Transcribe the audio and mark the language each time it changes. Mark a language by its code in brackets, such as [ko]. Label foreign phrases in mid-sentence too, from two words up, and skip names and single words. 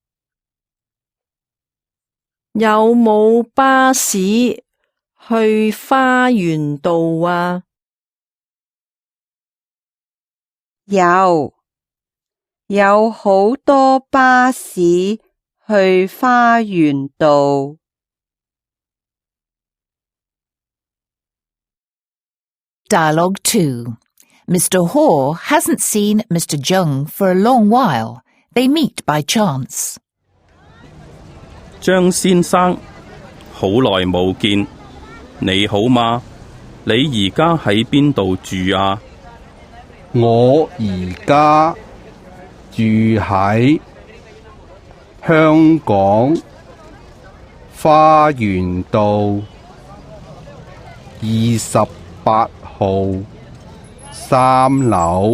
[yue] 有冇巴士去花園道啊？有好多巴士去花園道。 [en] Dialogue 2. Mr. Hoare hasn't seen Mr. Jung for a long while. They meet by chance. [yue] 張先生，好耐冇見，你好嗎？你而家喺邊度住啊？我而家住喺香港花園道28號3樓。